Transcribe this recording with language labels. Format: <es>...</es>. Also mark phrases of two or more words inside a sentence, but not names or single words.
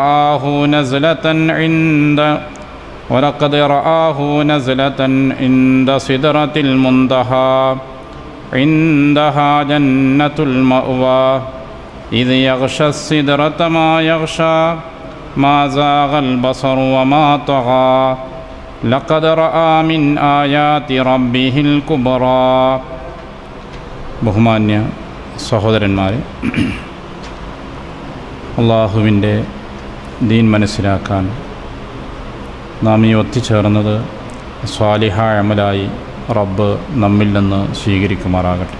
<ar>رآه نزلة عند سدرة المنتهى عندها جنة المأوى إذ يغشى السدرة ما يغشى ما زاغ البصر وما طغى لقد رأى من آيات ربه الكبرى.</ar> <ml>ബഹുമാന്യ സഹോദരന്മാരെ, അള്ളാഹുവിൻ്റെ ദീൻ മനസ്സിലാക്കാൻ നാം ഈ ഒത്തുചേർന്നത് സ്വാലിഹായ അമലായി റബ്ബ് നമ്മിൽ നിന്ന് സ്വീകരിക്കുമാറാകട്ടെ.</ml>